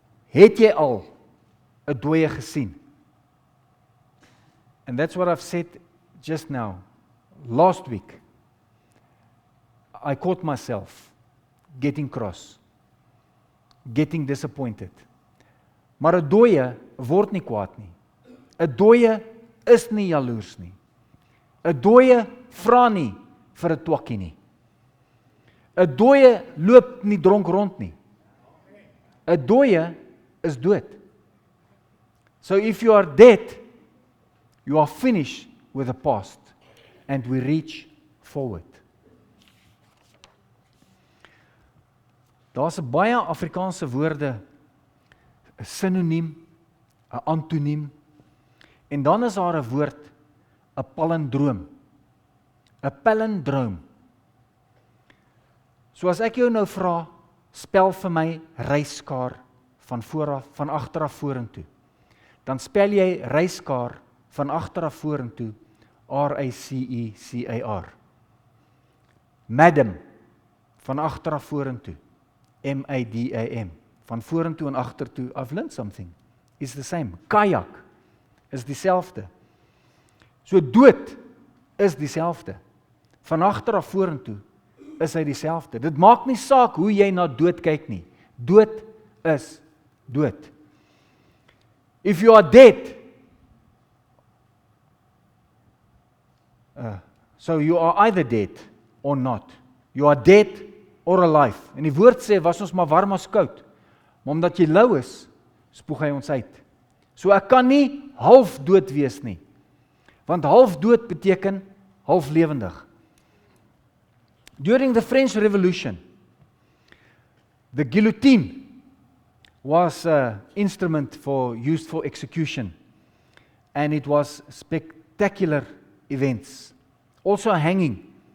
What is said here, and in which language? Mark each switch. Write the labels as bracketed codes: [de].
[af] Het jy al 'n dooie gesien? [en] And that's what I've said just now. Last week, I caught myself getting cross, getting disappointed. [af] Maar 'n dooie word nie kwaad nie. 'n Dooie is nie jaloers nie. 'n Dooie vra nie vir 'n twakkie nie. 'n Dooie loop nie dronk rond nie. 'n Dooie is dood. [en] So if you are dead, you are finished with the past and we reach forward. [af] Daar's 'n baie Afrikaanse woorde, 'n sinoniem, 'n antoniem, en dan is daar 'n woord, 'n palindroom. 'n palindroom. So as ek jou nou vra, spel vir my reiskaar van vooraf, van agter af vorentoe. Dan spel jy reiskaar van agter af vorentoe, R-A-C-E-C-A-R. Madam, van agter af vorentoe, M-A-D-A-M. Van vorentoe en agtertoe, [en] I've learned something. It's the same. [af] Kajak is dieselfde. So dood is dieselfde. Van agter af vorentoe is hy dieselfde. Dit maak nie saak hoe jy na dood kyk nie. Dood is dood. [en] If you are dead, so you are either dead or not. You are dead or alive. [af] En die woord sê, was ons maar warm as koud. Maar omdat jy lou is, spoeg hy ons uit. So ek kan nie half dood wees nie. Want half dood beteken half lewendig. [en] During the French Revolution, the guillotine was an instrument used for execution, and it was spectacular events. Also hanging.